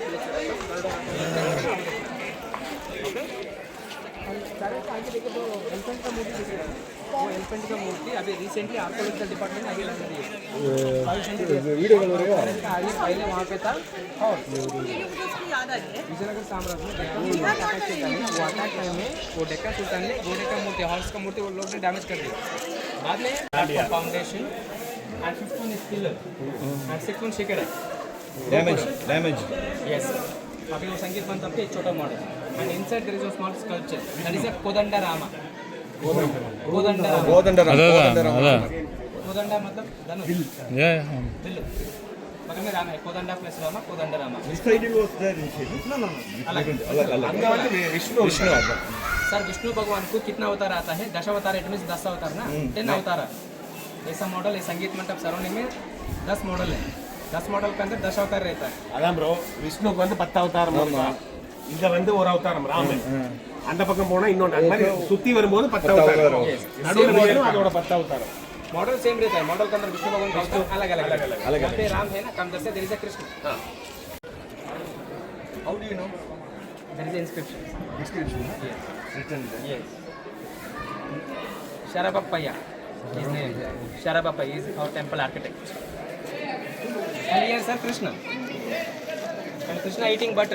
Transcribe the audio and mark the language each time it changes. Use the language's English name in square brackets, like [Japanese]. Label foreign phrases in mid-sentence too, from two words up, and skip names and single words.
[Hindi] आगे देखो तो एलिफेंट का मूर्ति दिख रहा है वो एलिफेंट का मूर्ति अभी [English] recently archaeological department [Hindi] आगे लगा दी है वीडियो आगे पहले वहाँ पे था और विजयनगर साम्राज्य में वो [English] attack time [Hindi] में वो डेक्का सुल्तान ने घोड़े का मूर्ति हॉर्स का मूर्ति वो लोग ने डैमेज कर दिया बाद में [English] foundation and 15 is pillar and [Hindi] 6 शिखर है डैमेज [English] यस [Hindi] अभी वो संगीत मंच आपके एक छोटा मॉडल [English] and inside there is a small sculpture that is a kodanda rama kodanda [Hindi] मतलब धनुष बिल्लू बगल में राम है कोदंडा प्लस रामा कोदंड रामा अलग विष्णु सर विष्णु भगवान को कितना अवतार आता है 10 अवतार [English] it means [Hindi] 10 अवतार ना 10 अवतार ऐसा मॉडल है संगीत मंडप सराउंडिंग में 10 मॉडल है 10 मॉडल के अंदर 10 अवतार रहता है [Tamil] அதான் ப்ரோ விஷ்ணுக்கு வந்து 10 அவதாரம் இங்க வந்து ஒரு அவதாரம் ராமன் அந்த பக்கம் போனா இன்னொன்று அந்த மாதிரி சுத்தி வரும்போது 10 அவதாரம் நடுவுல போனா அதோட 10 அவதாரம் [Hindi] मॉडल सेम रहता है मॉडल के अंदर विष्णु भगवान का अलग अलग यहाँ पे राम है ना कम से [English] there is a Krishna how do you know there is inscription written yes Sharabapaya his name Sharabapaya is our temple architect and here sir Krishna and Krishna eating butter